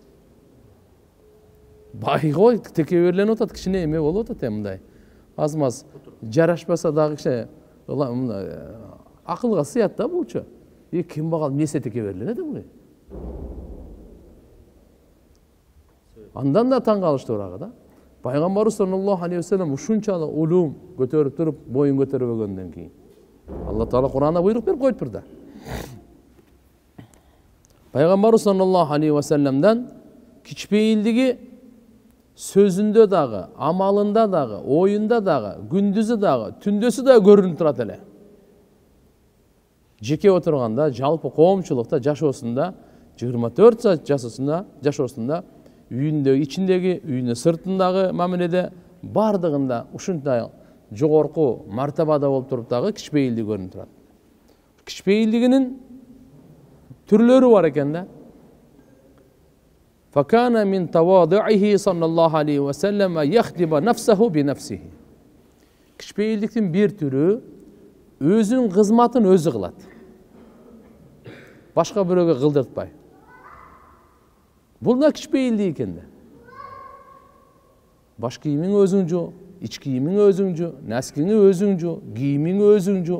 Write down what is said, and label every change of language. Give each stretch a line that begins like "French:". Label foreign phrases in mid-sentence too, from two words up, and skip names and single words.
Kyrgyz: Байгой текеберленип атат, кичине эме болуп атат мындай. Аз-маз жарашпаса дагы кичине акылга сыят да булчу. Кембагал эмнесе текеберленет бул? Андан да таң калыштуурагы да. Пайгамбарыбыз
Arabic: صلى الله عليه وسلم
Kyrgyz: ушунчалык улум көтөрүп туруп, боюн көтөрбөгөндөн кийин Алла Таала Кур'анда буйрук берип коюптур да. Пайгамбарыбыз
Arabic: صلى الله عليه و
Kyrgyz: салламдан кичпейилдиги сөзүндө дагы, амалында дагы, оюнда дагы, күндүзү дагы, түндөсү дагы көрүнүп турат эле. Жеке отурганда, жалпы коомчулукта жашоосунда 24 саат жашоосунда үйүндөгү, ичиндеги, үйүнүн сыртындагы мамиледе бардыгында ушундай жогорку мартабада болуп туруп дагы кичпейилдик көрүнүп турат. Кичпейилдигинин түрлөрү бар экен да.
Arabic: فكان من تواضعه صلى الله عليه وسلم يخدم نفسه بنفسه.
Kyrgyz: Кичпейилдиктин бир түрү өзүнүн кызматын өзү кылат. Башка бирөөгө кылдыртпай. Бул да кичпейилдик экен да. Баш кийимиң өзүң жу, ич кийимиң өзүң жу, наскиңи өзүң жу, кийимиң өзүң жу.